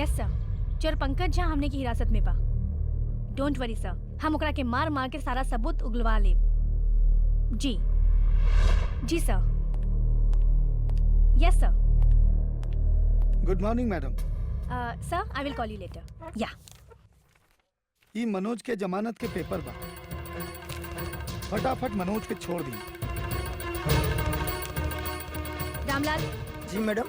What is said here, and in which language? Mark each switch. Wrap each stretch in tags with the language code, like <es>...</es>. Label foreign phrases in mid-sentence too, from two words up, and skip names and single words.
<en>yes sir,</en> <bho>चोर पंकज झा हमने की हिरासत में बा।</bho> <en>don't worry sir,</en> <bho>हम ओकरा के मार मार के सारा सबूत उगलवा लेब। जी सर।</bho> <en>yes sir. Good morning madam. Sir I will call you later. Ya</en> <bho>ये मनोज के जमानत के पेपर बा, फटाफट मनोज के छोड़ दी। रामलाल, जी मैडम।</bho>